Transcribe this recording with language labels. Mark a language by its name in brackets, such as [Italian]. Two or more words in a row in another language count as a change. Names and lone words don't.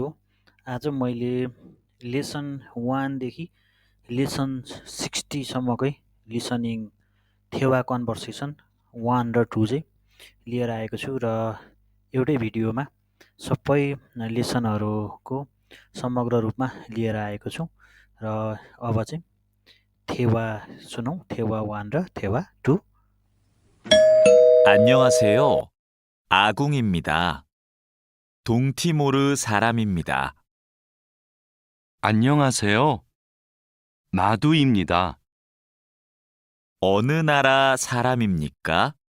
[Nepali] आज मैले लेसन 1 देखि लेसन 60 सम्मकै लिसनिङ थेवा कन्भर्सेसन 1 र 2 चाहिँ लिएर आएको छु र एउटै भिडियोमा सबै लेसनहरूको समग्र रूपमा लिएर आएको छु र अब चाहिँ थेवा सुनौँ, थेवा 1 र थेवा 2। [Korean] 안녕하세요. 아궁입니다. 동티모르 사람입니다. 안녕하세요. 마두입니다. 어느 나라 사람입니까?